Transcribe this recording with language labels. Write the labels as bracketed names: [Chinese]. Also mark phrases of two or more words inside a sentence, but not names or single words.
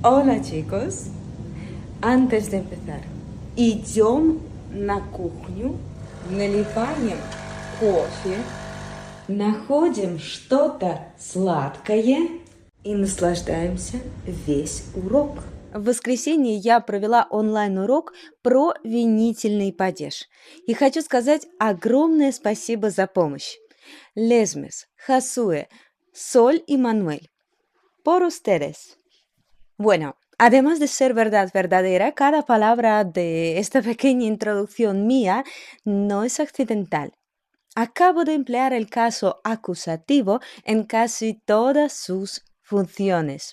[Spanish] Hola chicos, antes de empezar, [Russian] идем на кухню, наливаем кофе, находим что-то сладкое и наслаждаемся весь урок. В воскресенье я провела онлайн-урок про винительный падеж. И хочу сказать огромное спасибо за помощь. Лесмес, Хасуэ, Соль y Manuel. [Spanish] Por ustedes. Bueno, además de ser verdad verdadera, cada palabra de esta pequeña introducción mía no es accidental. Acabo de emplear el caso acusativo en casi todas sus funciones.